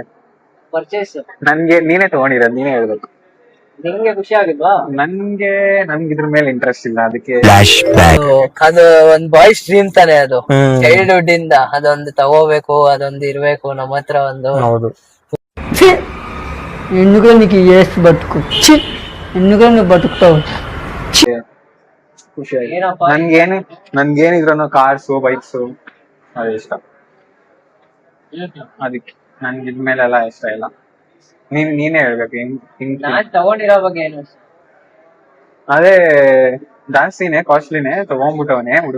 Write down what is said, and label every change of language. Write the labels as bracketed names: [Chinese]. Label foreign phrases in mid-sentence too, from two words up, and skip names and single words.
[Kannada] ಪರ್ಚೇಸ್? ನನ್ಗೆ ನೀನೇ ತಗೊಂಡಿರೋದು, ನೀನೇ ಹೇಳ್ಬೇಕು. ನಿಂಗೆ ಖುಷಿ ಆಗಿಲ್ವಾ? ನನ್ಗೆ ಇದ್ರ ಮೇಲೆ ಇಂಟ್ರೆಸ್ಟ್ ಇಲ್ಲ, ಅದಕ್ಕೆ. ಅದು ಒಂದ್ [English] boys dream [Kannada] ತಾನೆ, ಅದು ಚೈಲ್ಡ್ಹುಡ್ ಇಂದ ಅದೊಂದು ತಗೋಬೇಕು, ಅದೊಂದು ಇರ್ಬೇಕು ನಮ್ಮ ಹತ್ರ ಒಂದು. ಹೌದು. [Telugu] ఎందుకు ఏసు బతుకు ఎందుకు నువ్వు బతుకుతావు [Kannada] ಖುಷಿ ಆಯ್ತು. ಏನಪ್ಪ ನನ್ಗೇನಿದ್ರು ಕಾರ್ಸು ಬೈಕ್ಸು ಅದು ಇಷ್ಟ. ಅದಕ್ಕೆ ನನ್ಗೆ ಇದ್ಮೇಲೆಲ್ಲ ಇಷ್ಟ ಇಲ್ಲ. ನೀನೇ ಹೇಳ್ಬೇಕು ನಾನ್ ತಗೊಂಡಿರೋ ಬಗ್ಗೆ ಏನು? ಅದೇ ಜಾಸ್ತಿನೇ ಕಾಸ್ಟ್ಲಿನೇ ತಗೊಂಡ್ಬಿಟ್ಟವನೆ ಹುಡುಗ.